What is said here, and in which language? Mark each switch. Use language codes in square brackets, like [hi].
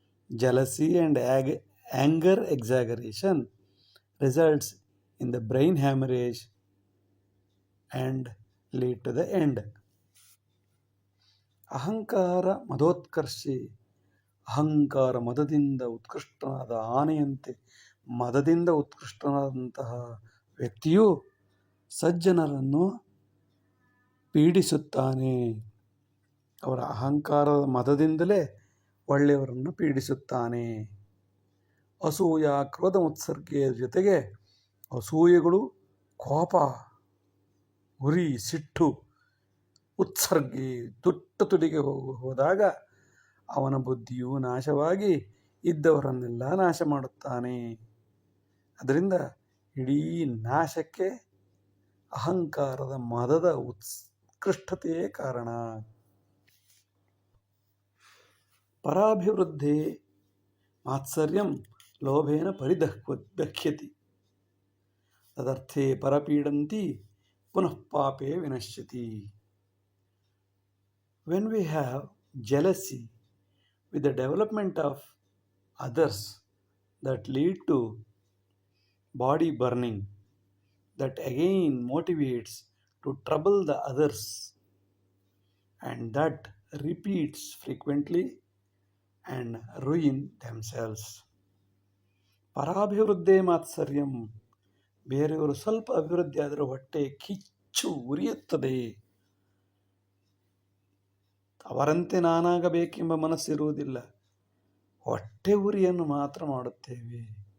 [en] Jealousy and anger exaggeration results in the brain hemorrhage and lead to the end. [sa] ಅಹಂಕಾರ ಮದೋತ್ಕರ್ಷೆ, [kn] ಅಹಂಕಾರ ಮದದಿಂದ ಉತ್ಕೃಷ್ಟನಾದ ಆನೆಯಂತೆ ಮದದಿಂದ ಉತ್ಕೃಷ್ಟನಾದಂತಹ ವ್ಯಕ್ತಿಯು ಸಜ್ಜನರನ್ನು ಪೀಡಿಸುತ್ತಾನೆ. ಅವರ ಅಹಂಕಾರದ ಮದದಿಂದಲೇ ಒಳ್ಳೆಯವರನ್ನು ಪೀಡಿಸುತ್ತಾನೆ. [sa] ಅಸೂಯ ಕ್ರೋಧ ಮುತ್ಸರ್ಗೆಯ [kn] ಜೊತೆಗೆ ಅಸೂಯೆಗಳು, ಕೋಪ, ಉರಿ, ಸಿಟ್ಟು, ಉತ್ಸರ್ಗಿ ತುಡಿಗೆ ಹೋದಾಗ ಅವನ ಬುದ್ಧಿಯು ನಾಶವಾಗಿ ಇದ್ದವರನ್ನೆಲ್ಲ ನಾಶ ಮಾಡುತ್ತಾನೆ. ಅದರಿಂದ ಇಡೀ ನಾಶಕ್ಕೆ ಅಹಂಕಾರದ ಮದದ ಉತ್ಕೃಷ್ಟತೆಯೇ ಕಾರಣ. [sa] ಪರಾಭಿವೃದ್ಧೇ ಮಾತ್ಸರ್ಯಂ ಲೋಭೇನ ಪರಿದಹ್ಯತಿ ತದರ್ಥೇ ಪರಪೀಡಂತಿ ಪುನಃ ಪಾಪೇ ವಿನಶ್ಯತಿ. [en] When we have jealousy with the development of others that lead to body burning, that again motivates to trouble the others, and that repeats frequently and ruin themselves. [sa] ಪರಾಭಿವೃದ್ಧೇ ಮಾತ್ಸರ್ಯಂ, [kn] ಬೇರೆಯವರು ಸ್ವಲ್ಪ ಅಭಿವೃದ್ಧಿ ಆದರೆ ಹೊಟ್ಟೆ ಕಿಚ್ಚು ಉರಿಯುತ್ತದೆ, ಅವರಂತೆ ನಾನಾಗಬೇಕೆಂಬ ಮನಸ್ಸಿರುವುದಿಲ್ಲ. ಹೊಟ್ಟೆ ಉರಿಯನ್ನು ಮಾತ್ರ ಮಾಡುತ್ತೇವೆ.